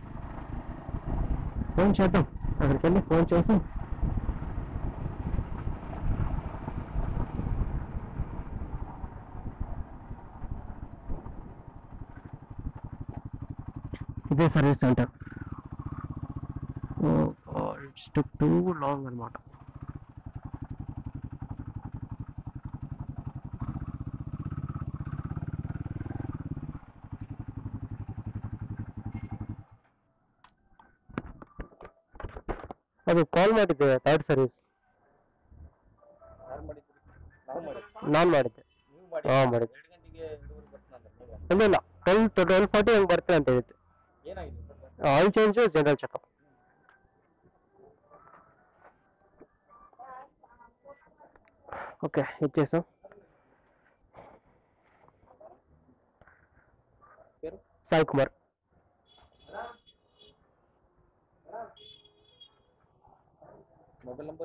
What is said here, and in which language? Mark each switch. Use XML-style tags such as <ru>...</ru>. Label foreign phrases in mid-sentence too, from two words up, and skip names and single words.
<te>ఫోన్ చేద్దాం, అక్కడికి వెళ్ళి ఫోన్ చేసి ఇదే సర్వీస్ సెంటర్.</te> <en>It's took too long అనమాట.</en> <kn>ಅದು ಕಾಲ್ ಮಾಡಿದ್ದೆ, ಥರ್ಡ್ ಸರ್ವಿಸ್ ನಾನು ಮಾಡಿದ್ದೆ. ಹಾಂ ಮಾಡಿದ್ದೆ. ಇಲ್ಲ 12:40 ಹಂಗೆ ಬರ್ತೇನೆ ಅಂತ ಹೇಳಿದ್ದೆ.</kn> <en>Oil change, general checkup.</en> <te>ఓకే ఇచ్చేసాం. సాయి కుమార్.</te> <en>mobile number</en>